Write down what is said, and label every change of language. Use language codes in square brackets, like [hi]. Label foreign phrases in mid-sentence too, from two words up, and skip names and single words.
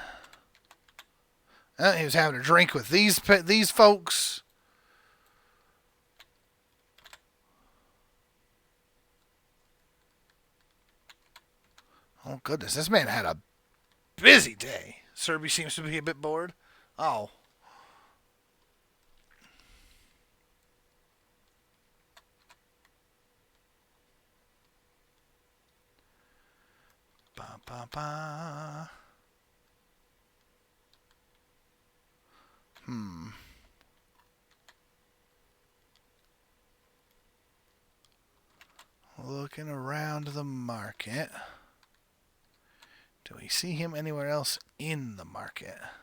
[en] He was having a drink with these folks. Oh, goodness. This man had a busy day. Serby seems to be a bit bored. Oh. Ba, ba, ba. Looking around the market. Do we see him anywhere else in the market?